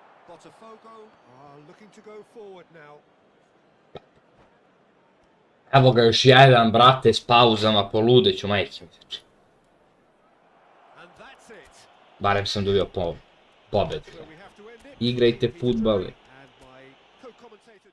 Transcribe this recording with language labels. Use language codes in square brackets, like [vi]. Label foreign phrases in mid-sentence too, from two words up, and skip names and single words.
[en] Looking to go forward now. [sr] Evo ga još jedan, brate, s pauzama, poludeću, majke mi. [en] And that's it. [sr] Barem sam dobio pobedu. [en] So we have to end it. [sr] Igrajte fudbal. [en] And my co-commentator